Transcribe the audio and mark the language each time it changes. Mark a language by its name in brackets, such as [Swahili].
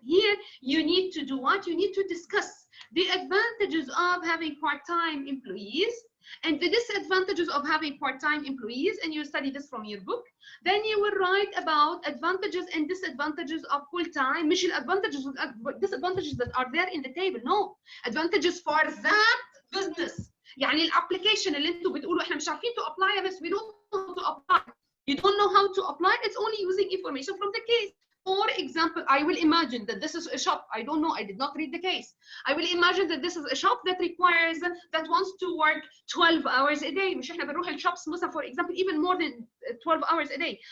[English] Here you need to do what? You need to discuss the advantages of having part-time employees and the disadvantages of having part-time employees, and you study this from your book. Then you will write about advantages and disadvantages of full-time, [Arabic] مش [English] advantages disadvantages that are there in the table, no, advantages for that business. [Arabic] يعني الابلكيشن اللي انتوا بتقولوا احنا مش عارفين [English] to apply [Arabic] بس [English] we don't know how to apply. You don't know how to apply, it's only using information from the case. For example, I will imagine that this is a shop. I don't know, I did not read the case. I will imagine that this is a shop that requires, that wants to work 12 hours a day. [Arabic] مش احنا بنروح الشوبس مثلا [English] for example even more than 12 hours a day.